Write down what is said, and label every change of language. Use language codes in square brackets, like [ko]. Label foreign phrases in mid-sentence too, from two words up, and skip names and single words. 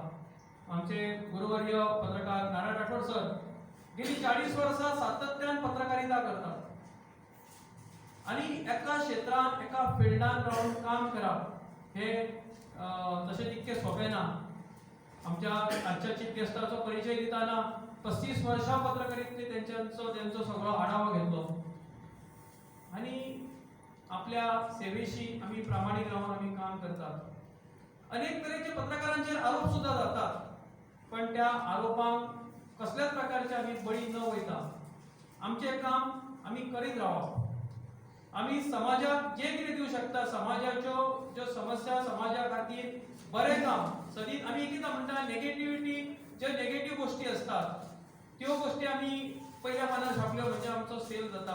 [kok] आमचे गुरुवर्य पत्रकार नारायण राठोड सर गेली 40 वर्सां सातत्यान पत्रकारिता करतात आणि एका क्षेत्रात एका फिल्डान राहून काम करप हे तशें तितकें सोपें ना. आमच्या आजच्या [en] chief guestacho [kok] परिचय दिताना 35 वर्सां पत्रकारितेंत त्यांचो सगळो आढावा घेतलो आणि आपल्या सेवेशी आम्ही प्रामाणिक राहून आम्ही काम करतात. अनेक तरेचे पत्रकारांचेर आरोप सुद्धा जातात, पण त्या आरोपांक कसल्याच प्रकारचे आम्ही बळी न वयता आमचे काम आम्ही करीत रावप. आम्ही समाजाक जे कितें दिवंक शकता, समाजाच्यो ज्यो समस्या, समाजा खातीर बरें काम सदीत आम्ही कितें म्हणटा नेगेटिव्हिटी, ज्यो नेगेटिव्ह गोष्टी असतात त्यो गोष्टी आम्ही पयल्या मनार छापल्यो म्हणजे आमचो सेल जाता.